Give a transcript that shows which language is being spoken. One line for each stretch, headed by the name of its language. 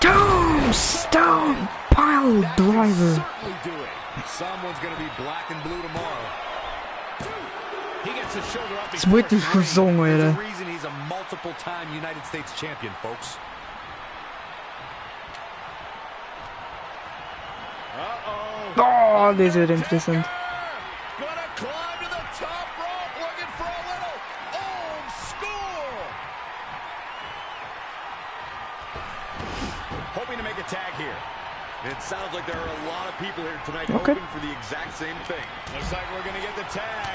English: Down! Stone! Pile driver. Certainly do it. Someone's going to be black and blue tomorrow. He gets his shoulder up.
German: Das wird die Saison,
English: There's
German: Alter.
English: a reason he's a multiple-time United States champion, folks.
German: Oh, das wird interessant.
English: Gonna climb to the top rope, looking for a little old school. Hoping to make a tag here. It sounds like there are a lot of people here tonight Okay. hoping for the exact same thing. Looks like we're gonna get the tag.